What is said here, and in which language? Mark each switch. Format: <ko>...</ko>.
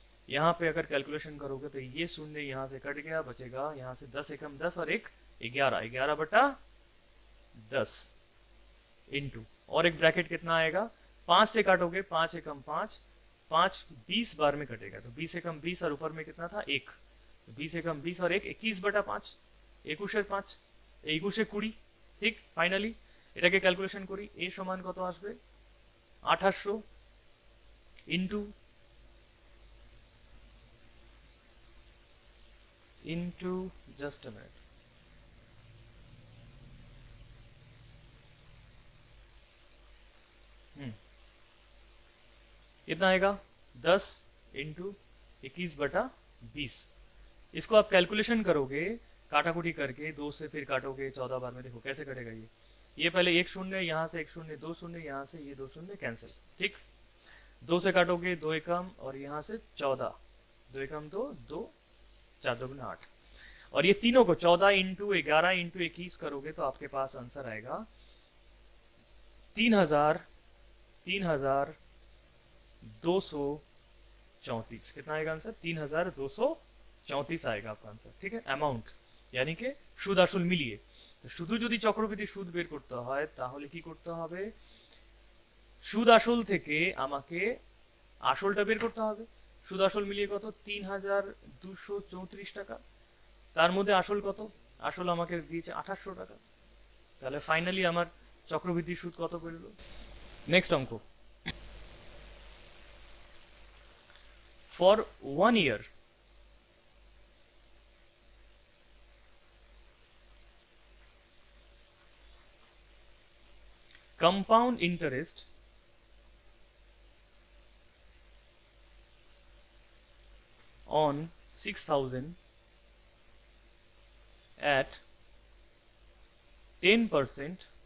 <hi>यहाँ पे अगर कैलकुलेशन करोगे तो ये शून्य यहाँ से कट गया, बचेगा यहाँ से 10 एकम 10 और 1 11, 11/10 इंटू, और एक ब्रैकेट कितना आएगा, 5 से काटोगे 5 एकम 5, 5 20 बार में कटेगा, तो 20 एकम 20 और ऊपर में कितना था 1, 20 एकम 20 और 1 21/5, 21/5, 21 ঠিক।</hi> <bn>ফাইনালি এটাকে ক্যালকুলেশন করি, এ সমান কত আসবে 2800 ইনটু জাস্ট আ মিনিট,</bn> <hi>कितना आएगा 10 इंटू 21/20। इसको आप कैलकुलेशन करोगे काटाकुटी करके, 2 से फिर काटोगे 14 बार में, देखो कैसे कटेगा ये पहले 1 शून्य, यहाँ से 1 शून्य, 2 शून्य, यहाँ से ये 2 शून्य कैंसिल, ठीक। 2 से काटोगे 2 एकम और यहाँ से 14, 2 एकम 2, 2 4 2 8, और ये तीनों को 14 इंटू 11 इंटू 21 करोगे तो आपके पास आंसर आएगा 3234। कितना आएगा आंसर, 3234 आएगा आपका आंसर, ठीक है। अमाउंट यानी कि</hi> <bn>সুদ আসল মিলিয়ে, তো শুধু যদি চক্রবৃদ্ধি সুদ বের করতে হয় তাহলে কি করতে হবে, সুদ আসল থেকে আমাকে আসলটা বের করতে হবে। সুদ আসল মিলিয়ে কত, 3234 টাকা, তার মধ্যে আসল কত, আসল আমাকে দিয়েছে 2800 টাকা, তাহলে ফাইনালি আমার চক্রবৃদ্ধি সুদ কত বেরোলো। নেক্সট অঙ্ক,</bn> <en>for 1 year compound interest on 6000 at 10%</en>